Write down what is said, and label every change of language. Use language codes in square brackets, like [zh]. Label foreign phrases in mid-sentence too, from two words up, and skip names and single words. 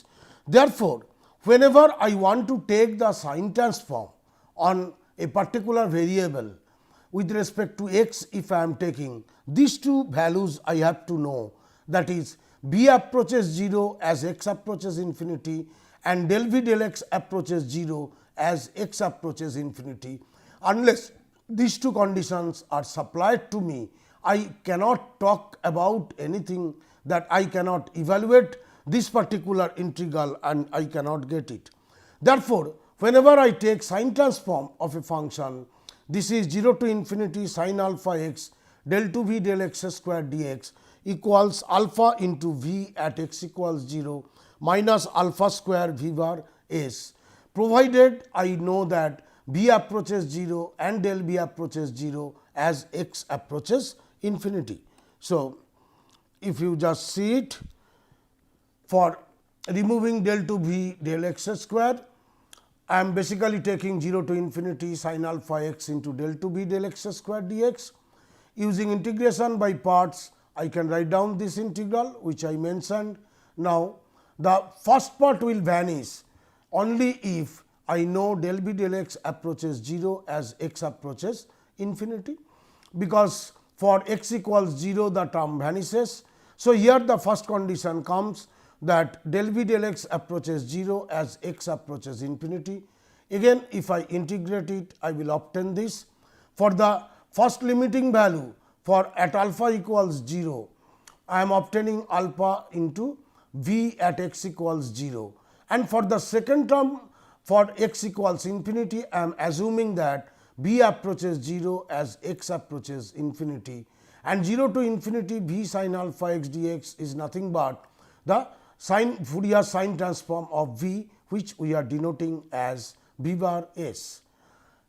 [en] Therefore, whenever I want to take the sine transform on a particular variable with respect to x, if I am taking these two values, I have to know, that is b approaches 0 as x approaches infinity and del v del x approaches 0 as x approaches infinity. Unless these two conditions are supplied to me, I cannot talk about anything, that I cannot evaluate this particular integral and I cannot get it. Therefore, whenever I take sine transform of a function, this is 0 to infinity sin alpha x del 2 v del x square dx equals alpha into v at x equals 0 minus alpha square v bar s, provided I know that b approaches 0 and del b approaches 0 as x approaches infinity. So, if you just see it, for removing del 2 v del x square, I am basically taking 0 to infinity sin alpha x into del 2 v del x square dx. Using integration by parts, I can write down this integral which I mentioned. Now, the first part will vanish only if I know del b del x approaches 0 as x approaches infinity, because for x equals 0 the term vanishes. So, here the first condition comes that del b del x approaches 0 as x approaches infinity. Again, if I integrate it, I will obtain this. For the first limiting value, for at alpha equals 0, I am obtaining alpha into v at x equals 0, and for the second term for x equals infinity, I am assuming that b approaches 0 as x approaches infinity, and 0 to infinity v sin alpha x dx is nothing but the Fourier sine transform of v, which we are denoting as v bar s.